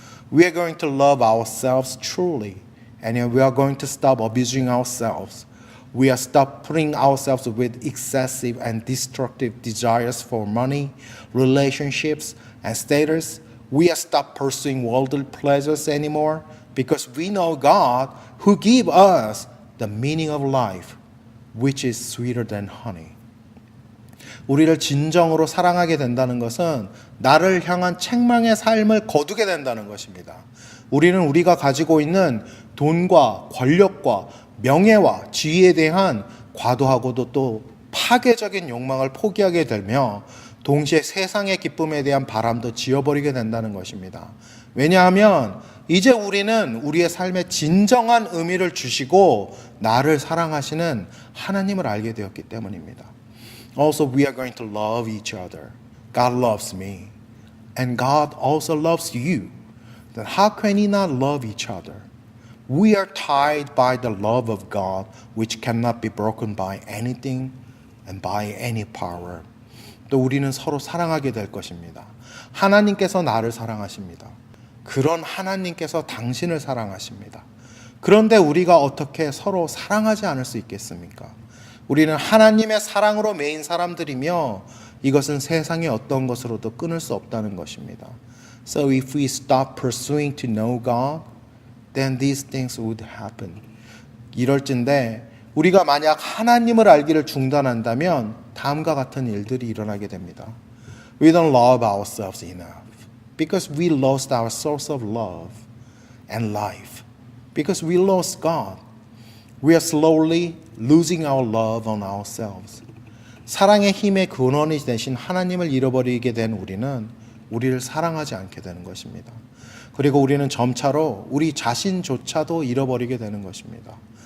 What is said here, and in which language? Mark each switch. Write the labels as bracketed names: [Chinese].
[English] We are going to love ourselves truly and we are going to stop abusing ourselves. We are stop putting ourselves with excessive and destructive desires for money, relationships, and status. We are stop pursuing worldly pleasures anymore because we know God who give us the meaning of life, which is sweeter than honey. [Korean] 우리를 진정으로 사랑하게 된다는 것은 나를 향한 책망의 삶을 거두게 된다는 것입니다. 우리는 우리가 가지고 있는 돈과 권력과 명예와 지위에 대한 과도하고도 또 파괴적인 욕망을 포기하게 되며 동시에 세상의 기쁨에 대한 바람도 지어버리게 된다는 것입니다. 왜냐하면 이제 우리는 우리의 삶에 진정한 의미를 주시고 나를 사랑하시는 하나님을 알게 되었기 때문입니다. [English] Also, we are going to love each other. God loves me. And God also loves you. then how can we not love each other? We are tied by the love of God, which cannot be broken by anything and by any power. [Korean] 또 우리는 서로 사랑하게 될 것입니다. 하나님께서 나를 사랑하십니다. 그런 하나님께서 당신을 사랑하십니다. 그런데 우리가 어떻게 서로 사랑하지 않을 수 있겠습니까? 우리는 하나님의 사랑으로 매인 사람들이며 이것은 세상의 어떤 것으로도 끊을 수 없다는 것입니다. [English] So if we stop pursuing to know God, then these things would happen. [Korean] 이럴진데 우리가 만약 하나님을 알기를 중단한다면 다음과 같은 일들이 일어나게 됩니다. [English] We don't love ourselves enough because we lost our source of love and life. Because we lost God, we are slowly losing our love on ourselves. [Korean] 사랑의 힘의 근원이 되신 하나님을 잃어버리게 된 우리는 우리를 사랑하지 않게 되는 것입니다. 그리고 우리는 점차로 우리 자신조차도 잃어버리게 되는 것입니다.